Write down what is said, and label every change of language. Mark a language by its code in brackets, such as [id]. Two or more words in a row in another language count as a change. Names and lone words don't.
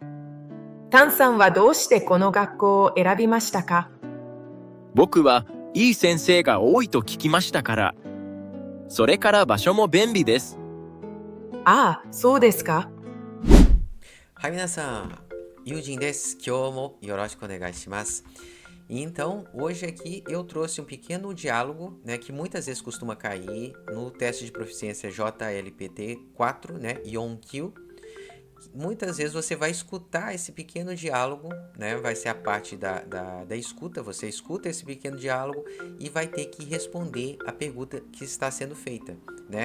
[ja] タンさんはどうしてこの学校を選びましたか？僕はいい先生が多いと聞きましたから。それから場所も便利です。ああ、そうですか。はい、皆さん、Yujinです。今日もよろしくお願いします。 [pt] Então, hoje aqui eu trouxe um pequeno diálogo, né, que muitas vezes costuma cair no teste de proficiência JLPT 4, né, Yonkyu. Muitas vezes você vai escutar esse pequeno diálogo, né? Vai ser a parte da escuta, você escuta esse pequeno diálogo e vai ter que responder a pergunta que está sendo feita, né?